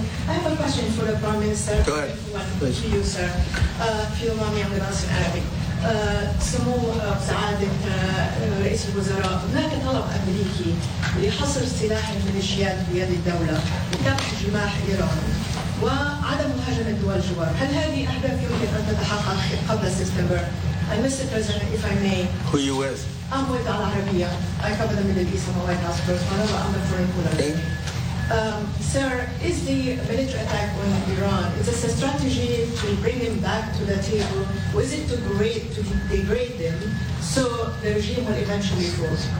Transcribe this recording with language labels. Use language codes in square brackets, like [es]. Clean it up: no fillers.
[en] I have a question for the Prime Minister. Go ahead. To you, sir. Feel my young man's Arabic. [ar] سمو سعادة رئيس الوزراء، هناك طلب أمريكي لحصر سلاح الميليشيات بيد الدولة لكبح جماح إيران وعدم مهاجمة دول الجوار. هل هذه أحداث يمكن أن تتحقق قبل سبتمبر؟ Mr. [en] President, if I may. Who are you with? I'm with Al Arabiya. I cover the Middle East and the White House first, but I'm a foreign caller. Okay. Sir, is the military attack on Iran, is this a strategy to bring him back to the table, or is it to degrade them so the regime will eventually fall?